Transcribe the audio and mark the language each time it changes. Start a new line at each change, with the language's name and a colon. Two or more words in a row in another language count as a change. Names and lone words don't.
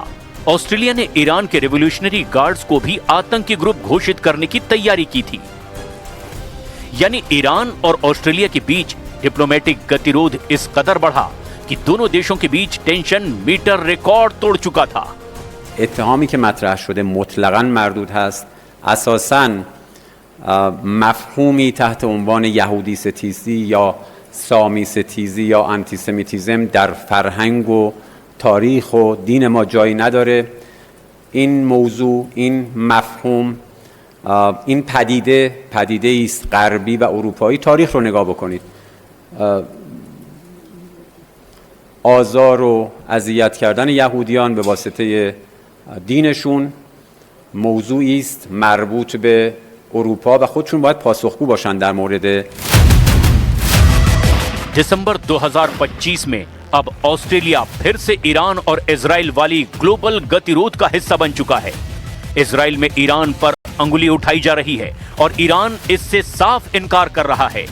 Hindi: ऑस्ट्रेलिया ने ईरान के रिवॉल्यूशनरी गार्ड्स को भी आतंकी ग्रुप घोषित करने की तैयारी की थी। यानी ईरान और ऑस्ट्रेलिया के बीच डिप्लोमेटिक गतिरोध इस कदर बढ़ा कि दोनों देशों के बीच
English: tension meter
Hindi: रिकॉर्ड तोड़ चुका था।
Persian: اتهامی که مطرح شده مطلقاً مردود هست، اساساً مفهومی تحت عنوان یهودی ستیزی یا سامی ستیزی یا آنتیسمیتیزم در فرهنگ و تاریخ و دین ما جایی نداره این موضوع، این مفهوم، این پدیده است غربی و اروپایی. تاریخ رو نگاه بکنید. آزار و اذیت کردن یهودیان به واسطه دینشون موضوعی است مربوط به اروپا و خودشون باید پاسخگو باشن در مورد.
Hindi: दिसंबर 2025 में अब ऑस्ट्रेलिया फिर से ईरान और इजराइल वाली ग्लोबल गतिरोध का हिस्सा बन चुका है। इजराइल में ईरान पर अंगुली उठाई जा रही है और ईरान इससे साफ इनकार कर रहा है।